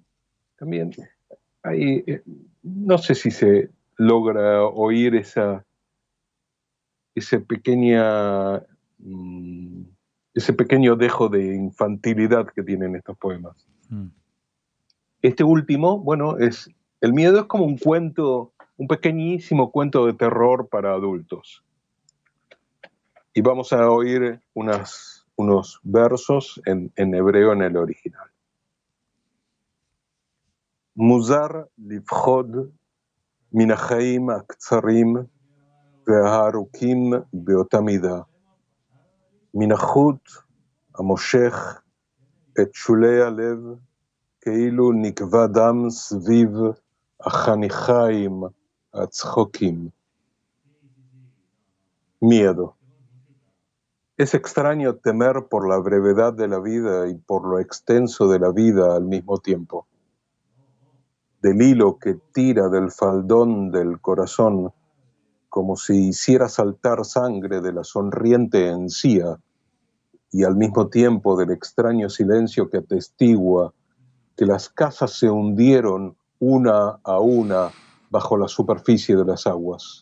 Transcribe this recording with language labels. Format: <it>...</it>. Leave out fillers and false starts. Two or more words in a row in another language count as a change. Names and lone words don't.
<es>También ahí, no sé si se logra oír ese pequeño dejo de infantilidad que tienen estos poemas. Este último, bueno, el miedo es como un cuento, un pequeñísimo cuento de terror para adultos. Y vamos a oír unos versos en hebreo en el original.</es> <he>מוזר לפחוד מן החיים הקצרים והארוכים באותה מידה, מן החוט המושך את שולי הלב, כאילו נקבע דם סביב החניכיים הצחוקים.</he> <es>Miedo. Es extraño temer por la brevedad de la vida y por lo extenso de la vida al mismo tiempo. Del hilo que tira del faldón del corazón, como si hiciera saltar sangre de la sonriente encía, y al mismo tiempo del extraño silencio que atestigua que las casas se hundieron una a una bajo la superficie de las aguas.</es>